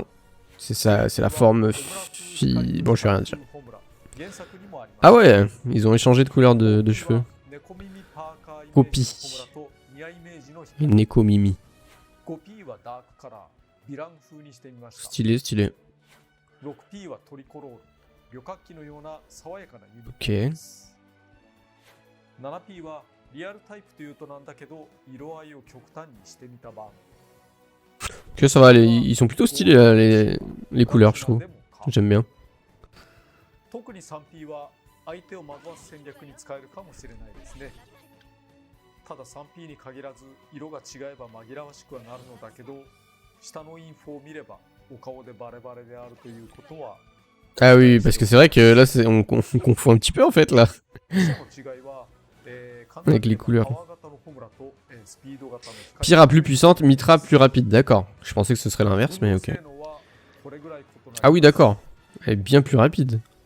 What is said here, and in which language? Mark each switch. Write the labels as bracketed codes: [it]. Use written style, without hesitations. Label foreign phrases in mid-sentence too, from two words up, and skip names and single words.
[fr] C'est ça, c'est la forme fille. Bon, je vais rien dire. Ah ouais, ils ont échangé de couleur de cheveux. Poppy. [ja] 猫 耳. [fr] Stylé, stylé. Ok. [ja] 7P はリアルタイプというとなんだけど、色合いを極端にしてみた版。 [fr] Ok, ça va, ils sont plutôt stylés là, les couleurs, je trouve. J'aime bien. [ja] 特に 3P は相手を惑わす戦略に使えるかもしれないですね。ただ 3P に限らず色が違えば紛らわしくはなるのだけど、下のインフォを見ればお顔でバレバレであるということは。 [fr] Ah oui, parce que c'est vrai que là, on confond un petit peu en fait là. Avec les couleurs. Pyra plus puissante, Mitra plus rapide, d'accord. Je pensais que ce serait l'inverse, mais ok. Ah oui, d'accord. Elle est bien plus rapide.